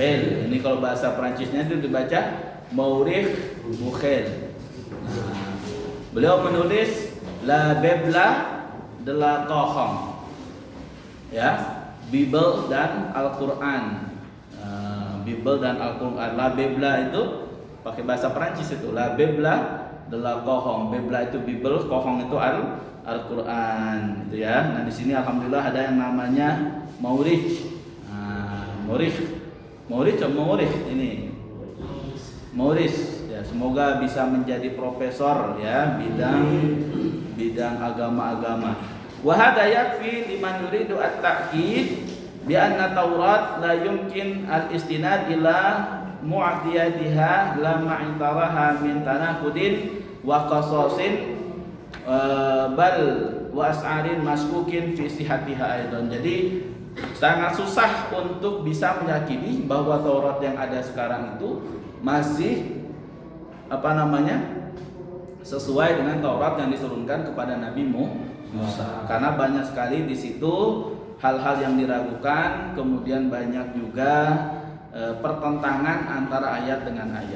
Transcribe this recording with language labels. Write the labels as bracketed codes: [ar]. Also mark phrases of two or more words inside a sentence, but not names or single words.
[id] Ini kalau bahasa Prancisnya itu dibaca Maurice Bucaille. Nah, beliau menulis [fr] La Bible de la Coran. [id] Ya, Bible dan Al-Quran. Bible dan Al-Quran. [fr] La Bible [id] itu pakai bahasa Perancis itu. [fr] La Bible de la Coran. [id] Bible itu Bible, Coran itu Al-Quran. Gitu ya. Nah, di sini alhamdulillah ada yang namanya Maurice. Maurice ini. Maurice. Ya, semoga bisa menjadi profesor ya bidang agama-agama. [ar] وهذا يكفي لمن يريد التأكيد بأن التوراة لا يمكن الاستناد إلى معطياتها لما اعتراها من تناقض وقصص بل وأسفار مشكوك في صحتها أيضا. [id] Jadi sangat susah untuk bisa meyakini bahwa Taurat yang ada sekarang itu masih sesuai dengan Taurat yang diturunkan kepada Nabi Musa. Karena banyak sekali di situ hal-hal yang diragukan, kemudian banyak juga pertentangan antara ayat dengan ayat.